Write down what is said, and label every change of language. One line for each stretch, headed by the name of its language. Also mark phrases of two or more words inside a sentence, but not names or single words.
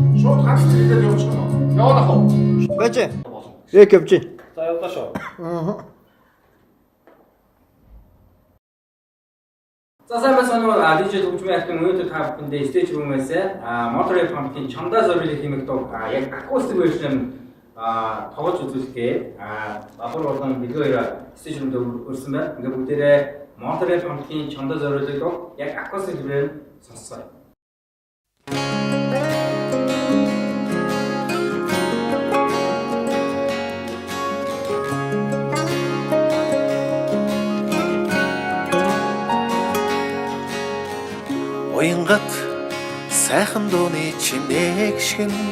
Mongolian: Шууд ганц зэрэгтэй явуучих нь. Яваад ах уу? Байж. Яг явж байна. За явлаа шүү. За сайн байна уу? DJ Төвчмийн ахын өнөөдөр та бүхэндээ
English: stage room-
Mongolian: ээс Motorhead Pump-ийн Чамдаа зориулах хэмээх дуу яг
English: acoustic version
Mongolian: тоглож үзүүлэхээ бабар болон бид хоёр
English: stage room-
Mongolian: д өрсөн байна. Ингээ бүгдээрээ Motorhead Pump-ийн Чамдаа зориулах дуу яг
English: acoustic version
Mongolian: сонссоо. Уянгат сайхан дууны чимээг шиг